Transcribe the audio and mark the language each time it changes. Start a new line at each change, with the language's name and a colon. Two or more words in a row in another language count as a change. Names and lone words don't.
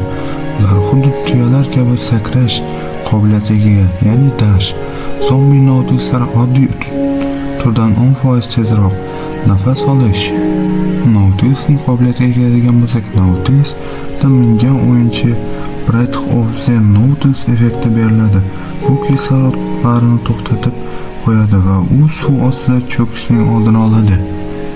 Uzbek: Ular xuddi tuyalar kabi sakrash qobiliyatiga ega, ya'ni dash. Zombi Nautiluslar oddiy turdan 10% tezroq nafas olish. Nautilusning qobiliyatiga keladigan bo'lsak, Nautilusda mingan o'yinchi Breath of the Nautilus effekti beriladi. Bu kislorod barini to'xtatib qo'yadi va u suv ostida cho'kishning oldini oladi.